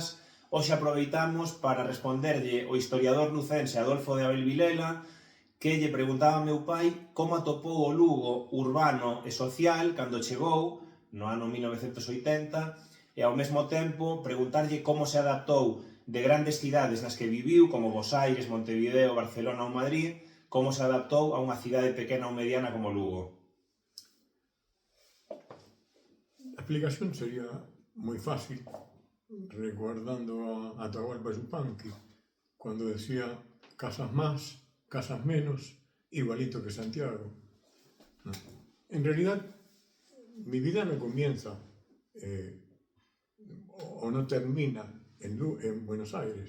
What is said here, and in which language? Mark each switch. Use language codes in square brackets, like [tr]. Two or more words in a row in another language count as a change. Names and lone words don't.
[gl] Hoxe aproveitamos para responderlle o historiador lucense Adolfo de Abel Vilela, que lle preguntaba ao meu pai como atopou o Lugo urbano e social cando chegou no ano 1980 e ao mesmo tempo preguntarlle como se adaptou de grandes cidades nas que viviu, como Bos Aires, Montevideo, Barcelona ou Madrid, como se adaptou a unha cidade pequena ou mediana como Lugo. [es] La explicación sería muy fácil, recordando a Atahualpa Yupanqui, cuando decía casas más, casas menos, igualito que Santiago. En realidad, mi vida no comienza o no termina en Buenos Aires.